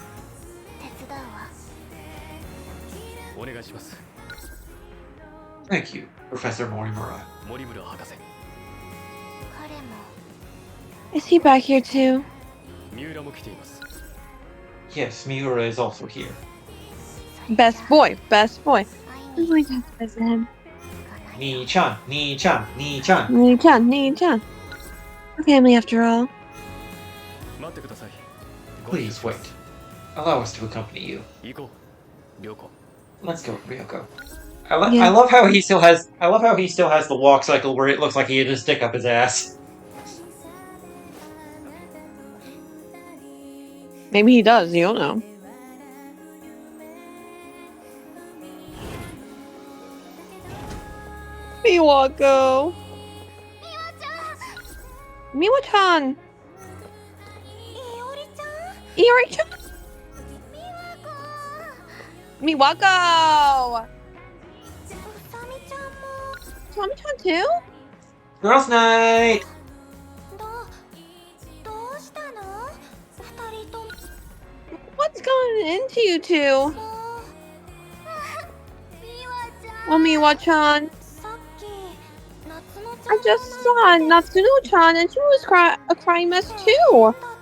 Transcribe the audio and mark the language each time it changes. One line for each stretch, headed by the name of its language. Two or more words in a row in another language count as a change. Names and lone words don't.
English: Thank you, Professor Morimura. Is he back here too? Yes, Miura is also here. Best boy, best boy. I'm going to have to visit him. Nii-chan, Nii-chan, Nii-chan. Nii-chan, Nii-chan. We're family after all. Please wait. Allow us to accompany you. Let's go, Ryoko. I love how he still has the walk cycle where it looks like he had to stick up his ass. Maybe he does, you don't know. Miwako! Miwa-chan! Iori-chan! Miwako! Usami-chan too? Girls' night! What's going into you two? Oh, Miwa-chan. I just saw Natsuno-chan and she was a crying mess too.